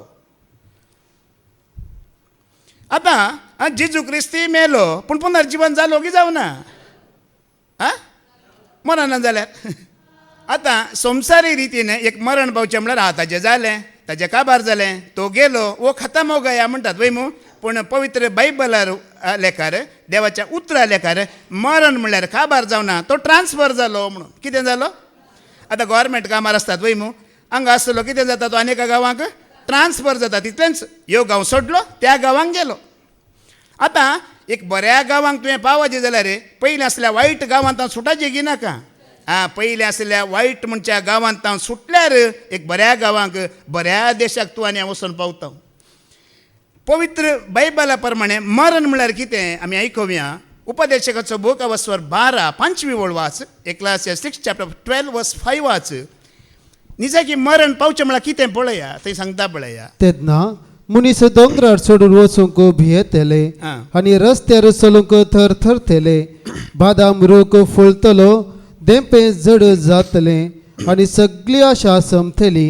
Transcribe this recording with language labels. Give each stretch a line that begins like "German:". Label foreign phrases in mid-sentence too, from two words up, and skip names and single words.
Konkani: आतां जेजू क्रिस्ती मेलो पूण पुनर्जीवन जालो की जावना? मरना जाल्यार आतां संवसारी रितीन एक मरण पावचें म्हळ्यार ताजें जालें, ताजें काबार जालें, तो गेलो
Hindi: वो खतम हो गया
Konkani: म्हणटात वय मू. पूण पवित्र बायबलार लेखार देवाच्या उतरां लेखार मरण म्हणल्यार काबार जावना, तो ट्रान्सफर जालो म्हणून. कितें जालो? आतां गव्हर्मेंट कामार आसतात वय मू, हांगा आसलो कितें जाता तो आनी एका गांवांक ट्रान्सफर जाता. तितलेंच ह्यो गांव सोडलो त्या गांवांक गेलो. आतां एक बऱ्या गांवांक तुवें पावजे जाल्यार पयलीं आसल्या वायट गांवांत हांव सुटाची गिनाका. पयलीं आसल्या वायट म्हणच्या गांवांत हांव सुटल्यार एक बऱ्या गांवांक बऱ्या देशाक तूं आनी हांव वचून पावता. पवित्र बायबला प्रमाणे मरण म्हळ्यार कितें आमी आयकुया. उपदेशकाचो बूक वर्सवर 12 5वी ओळ वाच. Ecclesiastes 6
English: chapter 12 verse
Konkani: 5 वाच. निजाकी मरण पावचें म्हळ्यार कितें पळया, थंय सांगता पळया. तेन्ना मनीस दोंगरार सोडून वचूंक भियेतले आनी रस्त्यार चलूंक थरथरतले. बादाम रोग फुलतलो, देंपे जड जातले आनी सगळी आशा संपतली.